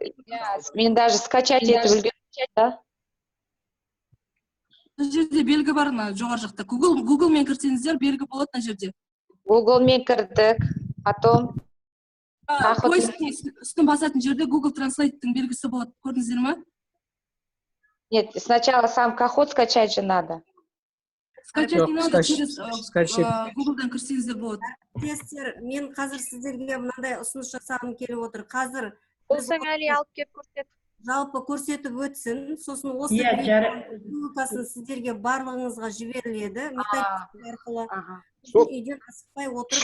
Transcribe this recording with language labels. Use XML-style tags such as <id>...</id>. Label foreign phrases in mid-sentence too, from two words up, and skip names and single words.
<kk>Мен</kk> <ru>даже скачать</ru> <kk>етіп үлгердім. Бұл жерде белгі бар ма жоғар жақта? Google-мен кірсеңіздер белгі болады мына жерде. Google-мен кірдік, потом үстін басатын жерде Google Translate-тің белгісі болады. Көрдіңіздер ме?</kk> <ru>Нет, сначала сам Kahoot скачать же надо. Скачать не надо, через Google-дан</ru> <kk>кірсеңіздер болады. Тесттер, мен қазір сіздерге мынандай ұсыныс жасағым келіп отыр. Қазір Болсаң әлі алып кеп көрсет. жалпы көрсетіп өтсін, сосын осы ссылкасын сіздерге барлығыңызға жіберіледі. Методик арқылы. Үйден асықпай отырып.</kk>